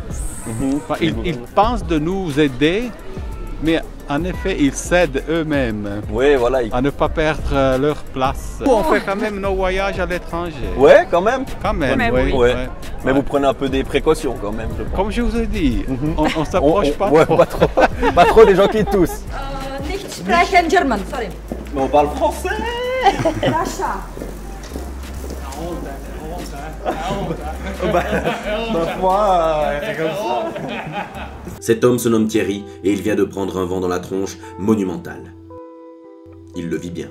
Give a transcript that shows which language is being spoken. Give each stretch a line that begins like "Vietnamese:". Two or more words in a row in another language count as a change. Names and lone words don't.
French: Enfin, ils pensent de nous aider, mais en effet, ils cèdent eux-mêmes Ouais, voilà. à ne pas perdre leur place. On fait quand même nos voyages à l'étranger. Ouais, quand même. Quand même, Mais oui. oui. Ouais. ouais. Mais vous prenez un peu des précautions quand même, je pense. Comme je vous ai dit, on s'approche pas ouais, trop. pas trop. Pas trop des gens qui toussent.
German: Nicht sprechen
English: German, sorry.
French: Mais on parle français. Cet homme se nomme Thierry et il vient de prendre un vent dans la tronche monumental. Il le vit bien.